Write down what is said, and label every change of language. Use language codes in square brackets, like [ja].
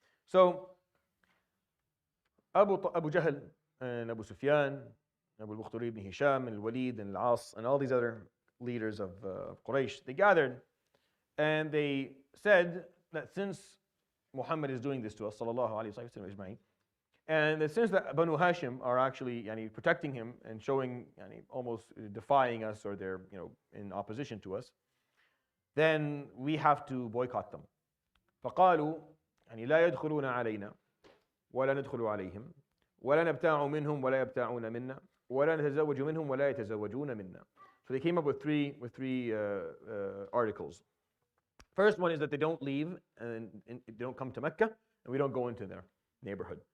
[en] So Abu Jahl and Abu Sufyan, Abu al-Bukhturi ibn Hisham and al-Walid and al-As and all these other leaders of Quraysh, they gathered and they said that since Muhammad is doing this to us, sallallahu alayhi wa sallam, and that since the Banu Hashim are actually protecting him and showing almost defying us, or they're in opposition to us, then we have to boycott them. [ar] فقالوا لا يدخلون علينا ولا ندخل عليهم ولا نبتاع منهم ولا يبتاعون منا ولا نتزوج منهم ولا يتزوجون منا. [en] So they came up with three articles. First one is that they don't leave and they don't come to Mecca, and we don't go into their neighborhood.